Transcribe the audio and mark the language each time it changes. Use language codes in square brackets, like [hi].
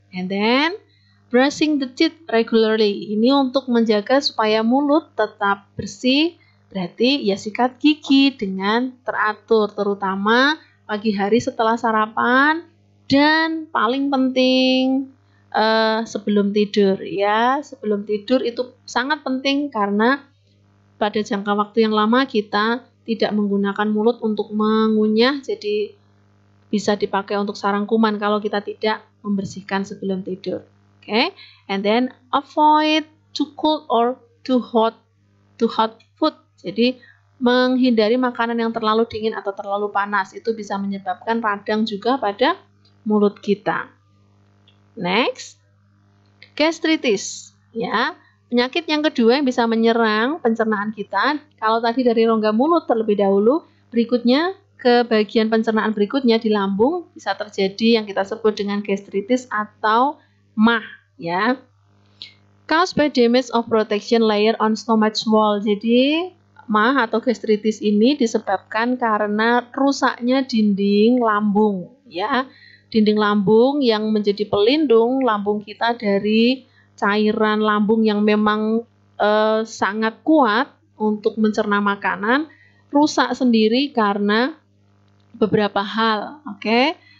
[en] And then brushing the teeth regularly. [id] Ini untuk menjaga supaya mulut tetap bersih. Berarti ya sikat gigi dengan teratur, terutama pagi hari setelah sarapan, dan paling penting sebelum tidur, ya. Sebelum tidur itu sangat penting karena pada jangka waktu yang lama kita tidak menggunakan mulut untuk mengunyah, jadi bisa dipakai untuk sarang kuman kalau kita tidak membersihkan sebelum tidur. Okay? [en] And then avoid too cold or too hot food. [id] Jadi menghindari makanan yang terlalu dingin atau terlalu panas, itu bisa menyebabkan radang juga pada mulut kita. [en] Next, gastritis, ya. [id] Penyakit yang kedua yang bisa menyerang pencernaan kita, kalau tadi dari rongga mulut terlebih dahulu, berikutnya ke bagian pencernaan berikutnya di lambung bisa terjadi yang kita sebut dengan gastritis atau MAH, ya. [en] Caused by damage of protection layer on stomach wall. [id] Jadi MAH atau gastritis ini disebabkan karena rusaknya dinding lambung. ya. Dinding lambung yang menjadi pelindung lambung kita dari cairan lambung yang memang sangat kuat untuk mencerna makanan, rusak sendiri karena beberapa hal. Oke.